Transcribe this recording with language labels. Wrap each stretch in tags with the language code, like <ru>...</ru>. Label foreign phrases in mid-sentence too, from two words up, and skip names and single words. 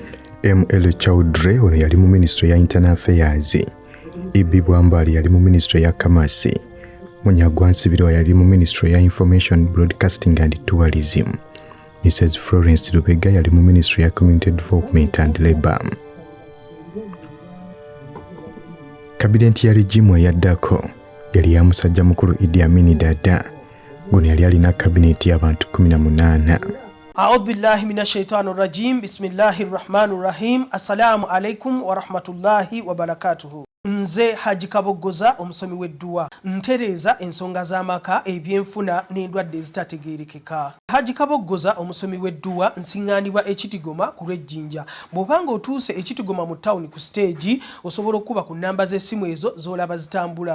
<lg>Chowdhury ono yali mu Ministry ya Internal Affairs, Ibi Bwambali yali mu Ministry ya Kamasi, Munyagwansibirwa yali mu Ministry ya Information Broadcasting and Tourism, Mrs. Florence Lubega yali mu Ministry ya Community Development and Labour. Cabinate ya regimu eyaddako yali ya musajja mukulu Idi Amin Dada. Guno yali alina cabinet y'abantu 18.</lg> <ar>أعوذ بالله من الشيطان الرجيم. بسم الله الرحمن الرحيم. السلام عليكم ورحمة الله وبركاته.</ar> <lg>Nze Haji Kaboggoza omusomi w'edduwa ntereza ensonga z'amaka ebyenfuna n'endwadde ezitategeerekeka. Haji Kaboggoza omusomi w'edduwa nsiŋŋaanibwa ekitigoma ku lw'ejjinja. Bw'obanga otuuse ekitigoma mu ttawuni ku stage osobola okuba ku nnamba z'essimu ezo z'olaba zitambula.</lg>